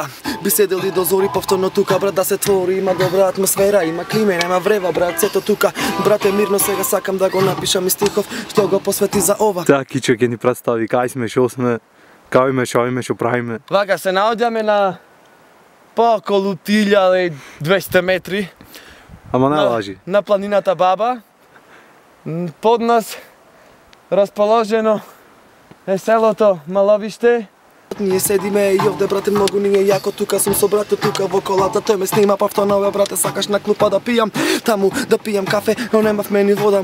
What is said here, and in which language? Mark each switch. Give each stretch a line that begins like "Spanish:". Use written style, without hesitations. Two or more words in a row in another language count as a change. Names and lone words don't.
Macedonian: Bi sedeli do zori, povtorno tuka, brat, da se tvori. Ima dobra atmosfera, ima klime, nema vreva, brat, sve to tuka. Brate, mirno se ga sakam da go napišem iz stihov, što go posveti za ova. Taki će ni predstavi, kaj sme, šo sme, kao ime, šo pravime. Vaga, se naodjame na po okolo 1200 metri. Ама не лажи. На планината Баба. Под нас расположено е селото Маловиште. Ние седиме и овде, брате, многу ни е јако. Тука сум со брато, тука во колата. Тој ме снима, па втонове, брате, сакаш на клупа да пијам. Таму да пијам кафе, но немавме ни вода.